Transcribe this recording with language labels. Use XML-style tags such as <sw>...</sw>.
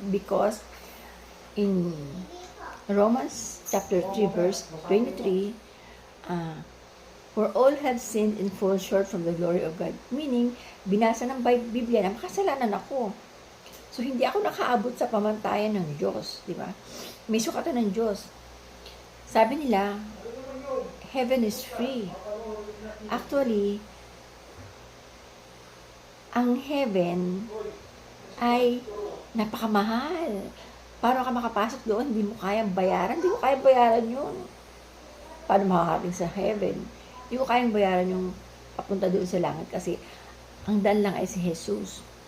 <en>Because in Romans chapter 3, verse 23, "For all have sinned and fall short from the glory of God." Meaning,</en> <tl>binasa ng Biblia na makasalanan ako. So, hindi ako nakaabot sa pamantayan ng Diyos. Di ba? May sukatan ng Diyos. Sabi nila,</tl> <en>heaven is free.</en> <tl>Actually, ang heaven ay napakamahal. Paano ka makapasok doon? Hindi mo kayang bayaran. Hindi mo kayang bayaran yun. Paano makakarating sa heaven? Hindi mo kayang bayaran yung papunta doon sa langit kasi ang daan lang ay si Jesus.</tl>